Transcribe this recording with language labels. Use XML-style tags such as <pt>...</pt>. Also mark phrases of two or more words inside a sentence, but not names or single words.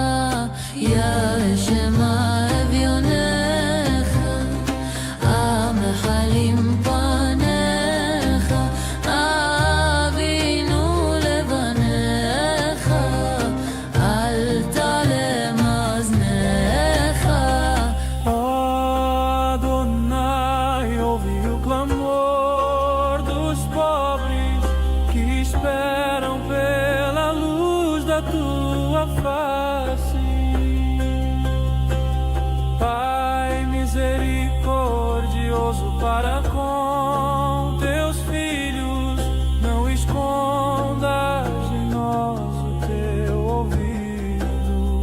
<he>ישמע אביונך, המחלים פניך, אבינו לבניך, אל תעלם אזניך. Adonai,</he> <pt>ouve o clamor dos pobres que esperam pela luz da tua face. Pai misericordioso para com teus filhos, não escondas de nós o teu ouvido.</pt>